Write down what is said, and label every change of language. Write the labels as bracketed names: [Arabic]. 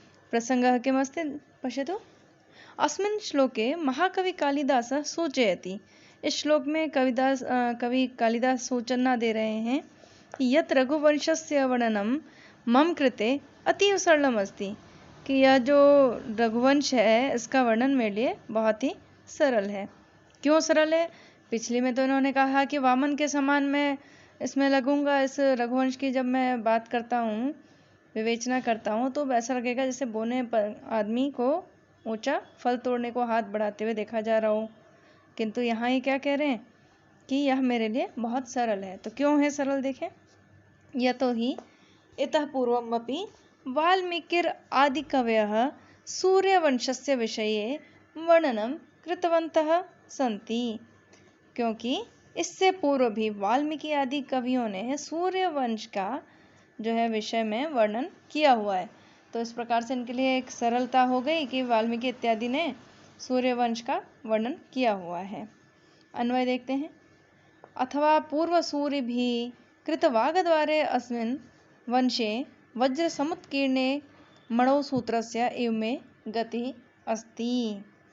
[Sanskrit] प्रसंगः किमस्ति पश्यतु। अस्मिन् श्लोके महाकवि कालिदासः सूचयति। [Hindi] इस श्लोक में कवि कालिदास सूचना दे रहे हैं कि [Sanskrit] यत् रघुवंशस्य वर्णनम मम कृते अतीव सरलम अस्ति। [Hindi] कि यह जो रघुवंश है इसका वर्णन मेरे लिए बहुत ही सरल है। क्यों सरल है? पिछली में तो इन्होंने कहा कि वामन के समान मैं इसमें लगूंगा, इस रघुवंश की जब मैं बात करता हूँ, विवेचना करता हूँ, तो ऐसा लगेगा जैसे बोने पर आदमी को ऊंचा फल तोड़ने को हाथ बढ़ाते हुए देखा जा रहा हो। किंतु यहाँ ये क्या कह रहे हैं कि यह मेरे लिए बहुत सरल है। तो क्यों है सरल, देखें। [Sanskrit] यतो हि इतः पूर्वमपि वाल्मीकिर आदिकवयः सूर्यवंशस्य विषये वर्णनं कृतवन्तः सन्ति। [Hindi] क्योंकि इससे पूर्व भी वाल्मीकि आदि कवियों ने सूर्यवंश का जो है विषय में वर्णन किया हुआ है। तो इस प्रकार से इनके लिए एक सरलता हो गई कि वाल्मीकि इत्यादि ने सूर्यवंश का वर्णन किया हुआ है। अन्वय देखते हैं। [Sanskrit] अथवा पूर्व सूर्य भी कृतवागद्वारे अस्मिन् वंशे वज्र समुत्कीर्णे मणौ सूत्रस्य इव में गति अस्ति।